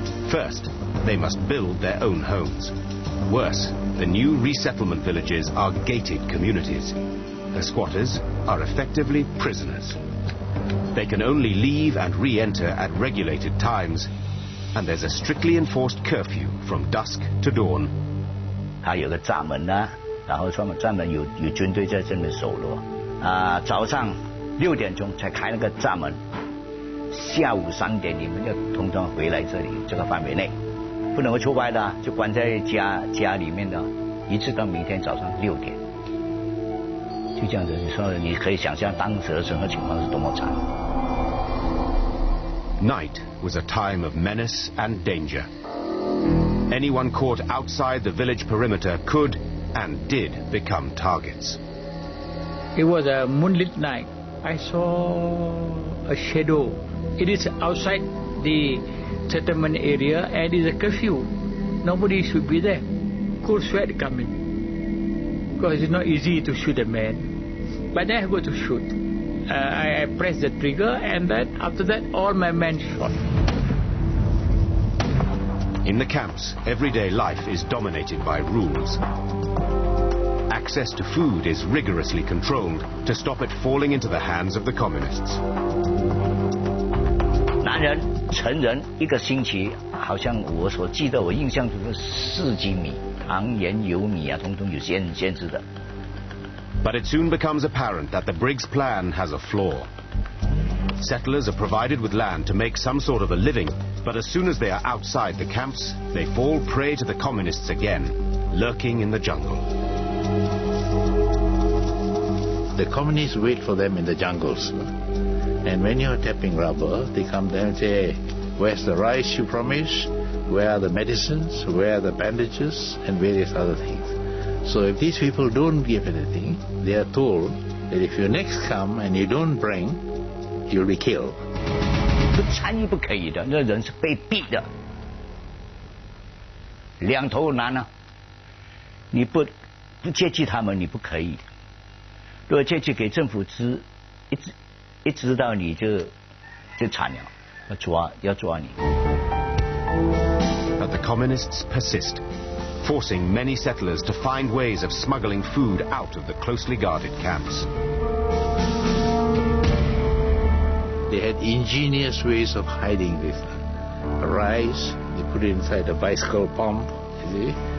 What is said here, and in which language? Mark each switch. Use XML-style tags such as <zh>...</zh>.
<en>First, they must build their own homes. Worse, the new resettlement villages are gated communities. The squatters are effectively prisoners. They can only leave and re-enter at regulated times, and there's a strictly enforced curfew from dusk to dawn.</en> <zh>它有个闸门啊，然后专门有军队在这边守罗。早上6点钟才开那个闸门，下午3点你们要通通回来这里这个范围内，不能够出外的，就关在家里面的，一直到明天早上6点。就这样子，你说你可以想象当时的生活情况是多么惨。</zh> <en>Night was a time of menace and danger. Anyone caught outside the village perimeter could and did become targets. It was a moonlit night. I saw a shadow. It is outside the settlement area and it is a curfew. Nobody should be there. Cold sweat coming. Because it's not easy to shoot a man. But then I go to shoot. I pressed the trigger and then after that all my men shot. In the camps, everyday life is dominated by rules. Access to food is rigorously controlled to stop it falling into the hands of the communists.</en> <zh>男人成人1个星期，好像我所记得，我印象中是4斤米，糖盐油米啊，通通有限制的。</zh> <en>But it soon becomes apparent that the Briggs Plan has a flaw. Settlers are provided with land to make some sort of a living, but as soon as they are outside the camps, they fall prey to the communists again, lurking in the jungle. The communists wait for them in the jungles. And when you're tapping rubber, they come there and say, hey, where's the rice you promised? Where are the medicines? Where are the bandages? And various other things. So if these people don't give anything, they are told that if you next come and you don't bring, you'll be killed.</en> <zh>不参与不可以的，那人是被逼的，两头难啊！你不接济他们，你不可以。如果接济给政府一知道你就惨了，要抓你。</zh> <en>But the communists persist, forcing many settlers to find ways of smuggling food out of the closely guarded camps. They had ingenious ways of hiding this. Rice, they put it inside a bicycle pump, you see?</en>